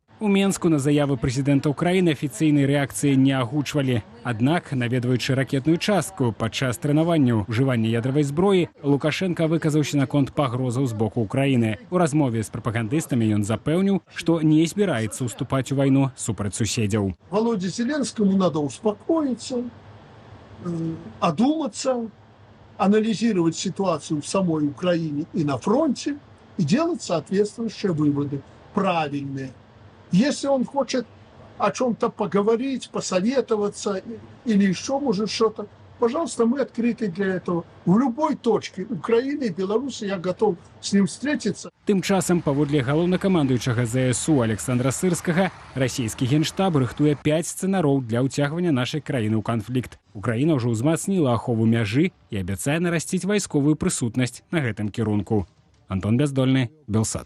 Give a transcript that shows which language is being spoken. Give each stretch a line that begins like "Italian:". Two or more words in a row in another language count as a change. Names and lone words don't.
Belarusian: У Менску на заявы прэзідэнта Украіны афіцыйнай рэакцыі не агучвалі. Аднак, наведваючы ракетную частку падчас трэнаванняў ужывання ядравай зброі, Лукашенка выказаўся наконт пагрозаў з боку Украіны. У размове з прапагандыстамі ён запэўніў, што не збіраецца ўступаць у вайну супраць суседзяў.
Russian: Володе Зеленскому надо успокоиться, одуматься, анализировать ситуацию в самой Украине и на фронте и делать соответствующие выводы, правильные. Если он хочет о чем-то поговорить, посоветоваться или еще, может, что-то, пожалуйста, мы открыты для этого. В любой точке Украины и Беларуси я готов с ним встретиться.
Belarusian: Тым часам, паводле галоўнакамандуючага ЗСУ Александра Сырскага, расійскі генштаб рыхтуе 5 сцэнароў для ўцягвання нашай краіны ў канфлікт. Украіна ўжо ўзмацніла ахову мяжы і абяцае нарасціць вайсковую прысутнасць на гэтым кірунку. Антон Бяздольны, Белсат.